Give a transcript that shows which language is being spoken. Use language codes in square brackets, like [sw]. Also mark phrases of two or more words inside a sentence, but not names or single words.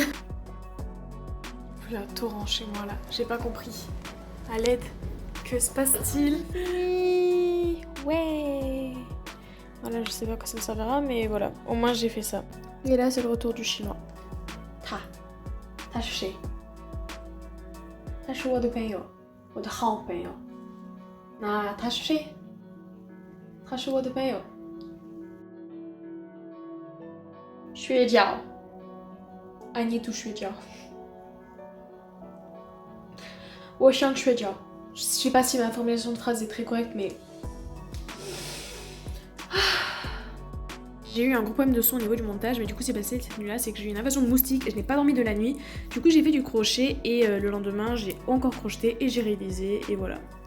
[fr] Il y a un torrent chez moi là, j'ai pas compris. À l'aide, que se passe-t-il? Oui, ouais. Voilà, je sais pas à quoi ça me servira, mais voilà, au moins j'ai fait ça. Et là, c'est le retour du chinois. [zh] Ta 是谁? 他是我的朋友，我的好朋友。那他是谁？他是我的朋友。学脚 [en] I need to [zh] 学脚。我想睡觉。 [fr] Je sais pas si ma formulation de phrase est très correcte, mais... J'ai eu un gros problème de son au niveau du montage, mais du coup c'est passé cette nuit-là, c'est que j'ai eu une invasion de moustiques et je n'ai pas dormi de la nuit. Du coup j'ai fait du crochet et le lendemain j'ai encore crocheté et j'ai réalisé et voilà.